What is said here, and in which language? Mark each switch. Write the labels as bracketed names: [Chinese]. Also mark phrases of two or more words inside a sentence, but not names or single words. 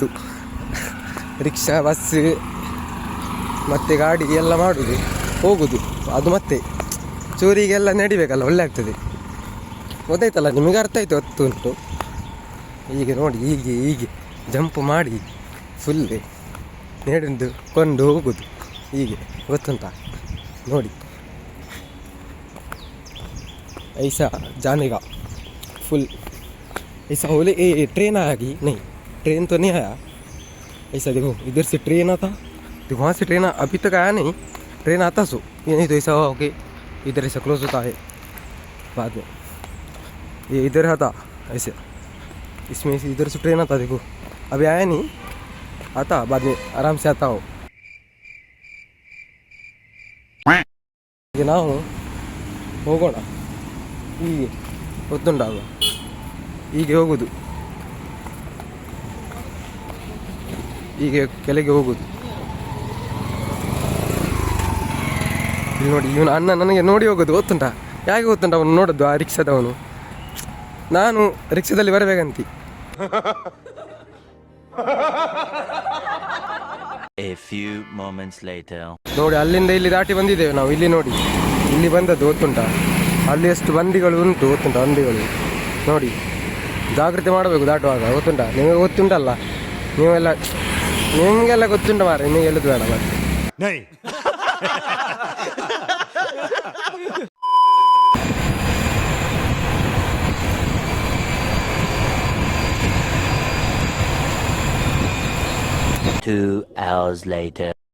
[Kannada] ರಿಕ್ಷಾ, ಬಸ್ಸು ಮತ್ತು ಗಾಡಿ ಎಲ್ಲ ಮಾಡೋದು, ಹೋಗೋದು, ಅದು ಮತ್ತೆ ಚೂರಿಗೆಲ್ಲ ನಡಿಬೇಕಲ್ಲ, ಒಳ್ಳೆ ಆಗ್ತದೆ. ಗೊತ್ತಾಯ್ತಲ್ಲ ನಿಮಗೆ? ಅರ್ಥ ಆಯಿತು, ಹೊತ್ತು ಉಂಟು. ಹೀಗೆ ನೋಡಿ, ಹೀಗೆ ಹೀಗೆ ಜಂಪ್ ಮಾಡಿ ಫುಲ್ ನಡೆದು ಕೊಂಡು ಹೋಗೋದು, ಹೀಗೆ ಗೊತ್ತುಂಟಾ? ನೋಡಿ, [Hindi] ऐसा जाने का फुल ऐसा होले. ट्रेन आया कि नहीं? ट्रेन तो नहीं आया. ऐसा देखो, इधर से ट्रेन आता, देखो वहाँ से ट्रेन अभी तक आया नहीं. ट्रेन आता सो ये नहीं तो ऐसा हुआ ओके, इधर ऐसा क्लोज होता है बाद में. ये इधर आता ऐसे, इसमें से इधर से ट्रेन आता, देखो अभी आया नहीं, आता बाद में आराम से आता हो. [Kannada] ನಾವು ಹೋಗೋಣ, ಹೀಗೆ ಗೊತ್ತುಂಟಾಗ ಹೀಗೆ ಹೋಗೋದು, ಹೀಗೆ ಕೆಳಗೆ ಹೋಗೋದು. ಇಲ್ಲಿ ನೋಡಿ, ಇವನು ಅಣ್ಣ ನನಗೆ ನೋಡಿ ಹೋಗೋದು, ಗೊತ್ತುಂಟಾ? ಯಾಕೆ ಗೊತ್ತುಂಟ? ಅವನು ನೋಡೋದು, ಆ ರಿಕ್ಷಾದವನು. ನಾನು ರಿಕ್ಷಾದಲ್ಲಿ ಬರಬೇಕಂತ. [English] A few moments later. [Kannada] ನೋಡಿ, ಅಲ್ಲಿಂದ ಇಲ್ಲಿ ದಾಟಿ ಬಂದಿದ್ದೇವೆ ನಾವು. ಇಲ್ಲಿ ನೋಡಿ, ಇಲ್ಲಿ ಬಂದದ್ದು ಗೊತ್ತುಂಟಾ? ಅಲ್ಲಿ ಎಷ್ಟು ಬಂಡಿಗಳು ಉಂಟು ಗೊತ್ತುಂಟಾ? ಬಂಡಿಗಳು ನೋಡಿ, ಜಾಗ್ರತೆ ಮಾಡಬೇಕು ದಾಟುವಾಗ, ಗೊತ್ತುಂಟಾ? ನಿಮಗೆ ಗೊತ್ತುಂಟಲ್ಲ, ನಿಮಗೆಲ್ಲ ಗೊತ್ತುಂಟ ಮಾರ, ನಿಮಗೆ ಹೇಳೋದು ಬೇಡ ಮತ್ತೆ. [English] Two hours later.